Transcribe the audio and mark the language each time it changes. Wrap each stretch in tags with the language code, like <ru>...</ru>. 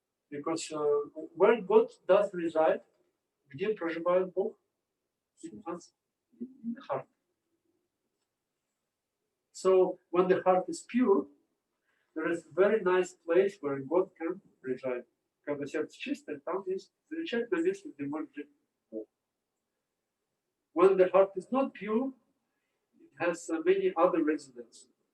<en>Because where God does reside,</en> <ru>где проживает Бог?</ru> <en>In the heart. So when the heart is pure, there is a very nice place where God can reside.</en> <ru>Когда сердце чистое, там есть замечательное место, где может жить Бог.</ru> <en>When the heart is not pure, it has many other residents.</en>